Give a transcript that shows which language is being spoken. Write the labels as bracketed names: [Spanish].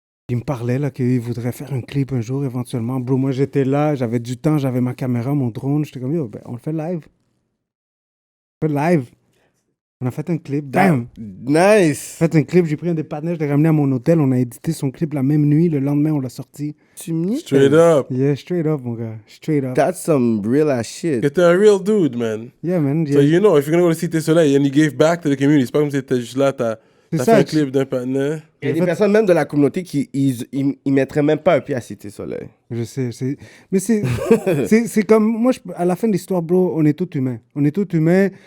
[French] Ils me parlaient, là, qu'ils voudraient faire un clip un jour, éventuellement. Bro, moi, j'étais là, j'avais du temps, j'avais ma caméra, mon drone. J'étais comme, yo, ben, on le fait live. On le fait live. On a fait un clip. Damn! [English] Nice! [French] Fait un clip, j'ai pris un des partenaires, je l'ai ramené à mon hôtel, on a édité son clip la même nuit, le lendemain, on l'a sorti. Tu me niaises? [English] Straight up. Yeah, straight up, [French] mon gars. [English] Straight up. That's some real ass shit. [French] T'es un [English] real dude, man. Yeah, man. So, Yeah. you know, if you're gonna go to Cité Soleil and you gave back to the community, [French] c'est pas comme si t'étais juste là, t'as fait ça, un clip d'un partenaire. Il y a des personnes même de la communauté qui ils mettraient même pas un pied à Cité Soleil. Je sais, mais c'est comme, moi, à la fin de l'histoire, bro, on est tous humains. On est tous humains.